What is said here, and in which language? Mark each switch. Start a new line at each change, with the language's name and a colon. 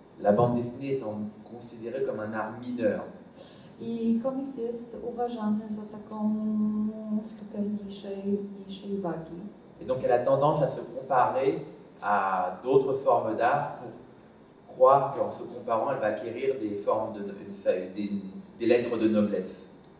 French: La bande dessinée étant considérée comme un art mineur.
Polish: I komiks jest uważany za taką sztukę mniejszej wagi.
French: Et donc elle a tendance à se comparer à d'autres formes d'art pour croire qu'en se comparant, elle va acquérir des formes des lettres de noblesse.